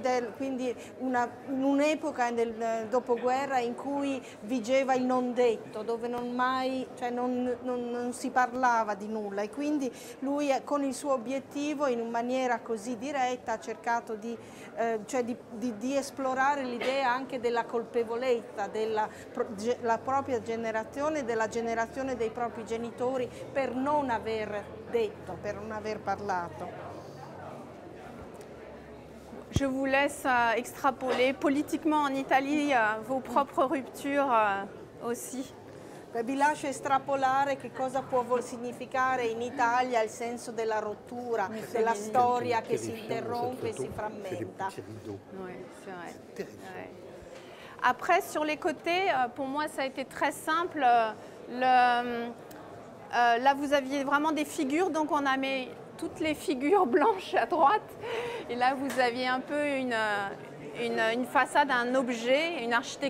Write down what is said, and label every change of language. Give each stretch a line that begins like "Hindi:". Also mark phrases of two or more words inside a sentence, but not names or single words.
Italian: è quindi in un'epoca del dopoguerra in cui vigeva il non detto, dove non si parlava di nulla, e quindi lui con il suo obiettivo in maniera così diretta ha cercato di esplorare l'idea anche della colpevolezza della propria generazione, della generazione dei propri genitori, per non aver detto, per non aver parlato.
French: Je vous laisse extrapoler politiquement en Italie vos propres ruptures aussi.
Italian: Vi lascio estrapolare che cosa può significare in Italia il senso della rottura, della storia che si interrompe e si frammenta.
French: Oui, c'est vrai. Ouais. Après, sur les côtés, pour moi, ça a été très simple. Là, vous aviez vraiment des figures, donc on a mis toutes les figures blanches à droite. Et là, vous aviez un peu une façade, un objet, une architecture.